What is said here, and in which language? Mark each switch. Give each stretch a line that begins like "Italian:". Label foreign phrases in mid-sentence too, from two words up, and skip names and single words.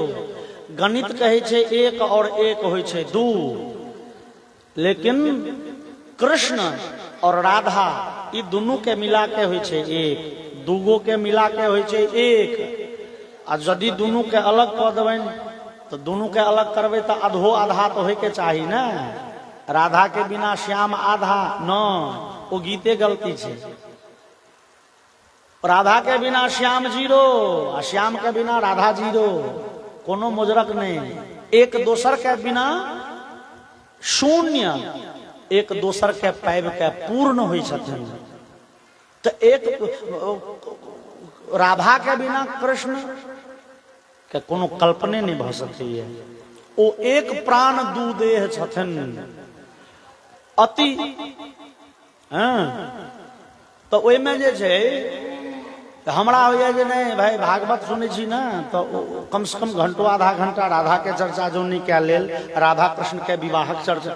Maithili: गणित कहै छै 1 और 1 होय छै 2, लेकिन कृष्ण और राधा ई दुनू के मिला के होय छै 1, दूगो के मिला के होय छै 1। आ यदि दुनू के अलग क देबनि तो दुनू के अलग करबै तो अधो आधा तो होय के चाही ना। राधा के बिना श्याम आधा न, वो गीते गलती छै। राधा के बिना श्याम 0 आ श्याम के बिना राधा 0, कोनो मुजरक नहीं। एक दोसर के बिना शून्य, एक दोसर के पाइब के पूर्ण होई छथिन। तो एक राधा के बिना कृष्ण के कोनो कल्पने नहीं भ सकैए। ओ एक प्राण दू देह छथिन। अति तो ओहि में जे छै हमरा होइए जे नहीं भाई भागवत सुनै छी ना तो कम से कम घंटो आधा घंटा राधा के चर्चा जो नहीं कए लेल, राधा कृष्ण के विवाहक चर्चा।